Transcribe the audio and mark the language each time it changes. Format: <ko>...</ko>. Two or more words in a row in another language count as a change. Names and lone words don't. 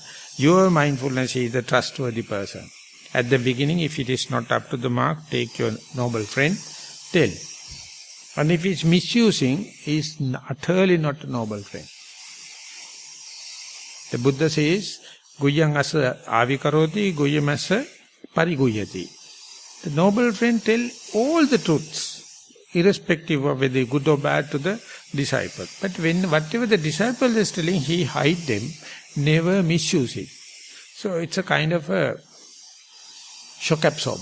<en>Your mindfulness is the trustworthy person. At the beginning, if it is not up to the mark, take your noble friend, tell. And if it's misusing, he is utterly not a noble friend. The Buddha says,</en> <pi>Guyang asa avikaroti, guyam asa pariguyati.</pi> <en>The noble friend tell all the truths, irrespective of whether good or bad to the disciple. But whatever the disciple is telling, he hide them, never misuse it. So it's a kind of a shock absorber.</en>